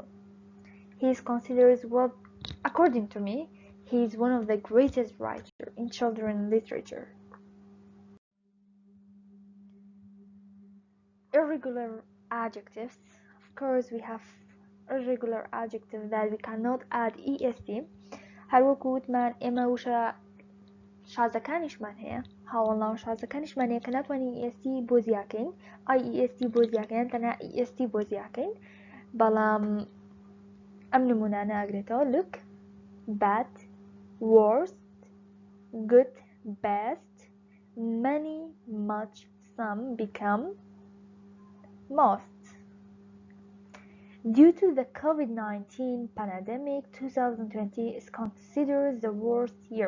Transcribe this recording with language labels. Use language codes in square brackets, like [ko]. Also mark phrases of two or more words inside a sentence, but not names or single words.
[en] He is considered, well, according to me, he is one of the greatest writers in children's literature. Irregular adjectives. Of course, we have irregular adjectives that we cannot add est. [ckb] هەروەکو وتمان ئێمە وشە شازەکانیشمان هەیە هاوڵاو شازەکانیشمان هەیە کە ناتوانین est بۆ زیاکەین est بۆ زیاکەین تەنها est بۆ زیاکەین بەڵام ئەم نمونانە ئاگرێتەوە [en] look, bad, worst, good, best, many, much, some become most. Due to the COVID-19 pandemic, 2020 is considered the worst year.